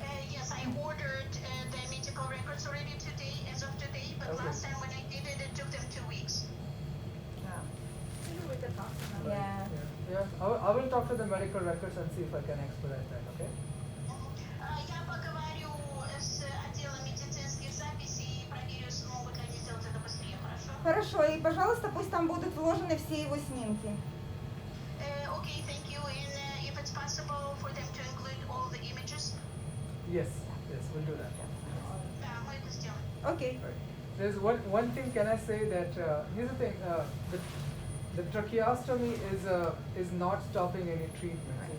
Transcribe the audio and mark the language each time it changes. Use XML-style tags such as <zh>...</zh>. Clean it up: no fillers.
<en>Yes, I ordered the medical records already today, as of today, but Okay. last time when I did it, it took them 2 weeks. Yeah. I will talk to the medical records and see if I can expedite that. Okay.</en> <ru>Я поговорю с отделом медицинских записей и проверю, смогут ли они сделать это быстрее, хорошо? Хорошо, и, пожалуйста, пусть там будут вложены все его снимки.</ru> <en>Okay, thank you. And if it's possible for them to include all the images, Yes, we'll do that.</en> <ru>да, мы это сделаем. Окей.</ru> <en>Right. There's one thing. Can I say that here's the thing. The tracheostomy is not stopping any treatment.</en>